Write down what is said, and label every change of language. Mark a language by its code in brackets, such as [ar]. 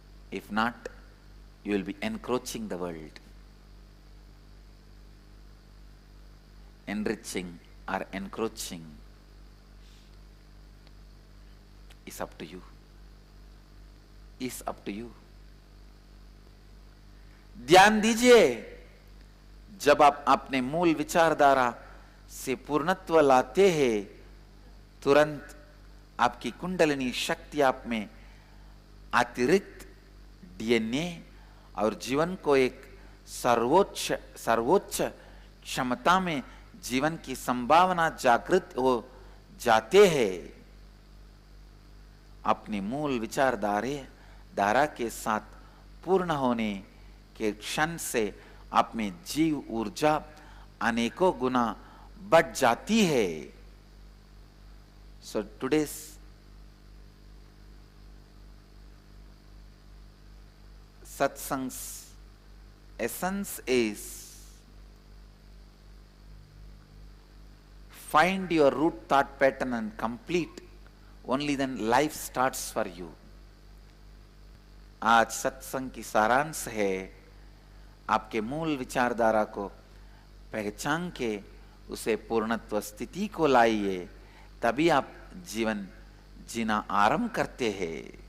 [en] If not, you will be encroaching the world. Enriching or encroaching is up to you. Is up to you. [hi] ध्यान दीजिए, जब आप अपने मूल विचारधारा से पूर्णत्व लाते हैं, तुरंत आपकी कुंडलिनी शक्ति आप में अतिरिक्त डीएनए और जीवन को एक सर्वोच्च क्षमता में जीवन की संभावना जागृत हो जाते हैं। अपनी मूल विचारधारा के साथ पूर्ण होने के क्षण से आप में जीव ऊर्जा अनेकों गुना बढ़ जाती है। [en] So today's satsang's essence is find your root thought pattern and complete, only then life starts for you. [hi] आज सत्संग की सारांश है, आपके मूल विचारधारा को पहचान के उसे पूर्णत्व स्थिति को लाइए, तभी आप जीवन जीना आरंभ करते हैं।